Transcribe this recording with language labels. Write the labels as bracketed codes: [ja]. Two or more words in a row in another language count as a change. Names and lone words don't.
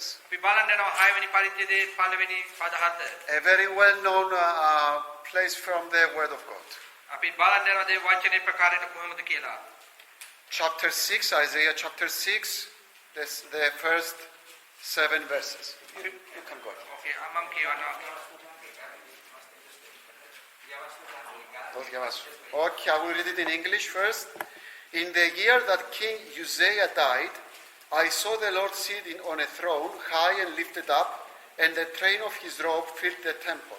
[si] අපි බලන්න යනවා 6 වෙනි පරිච්ඡේදයේ පළවෙනි පද 7. [en] A very well known place from the word of God. [si] අපි බලන්න යනවා මේ වචනේ ප්‍රකාරයට කොහොමද කියලා. [en] Chapter 6, Isaiah chapter 6, the first 7 verses. You can go. [si] ඕකේ මම කියවනවා. [en] Okay, I will read it in English first. In the year that King Uzziah died, I saw the Lord sitting on a throne, high and lifted up, and the train of his robe filled the temple.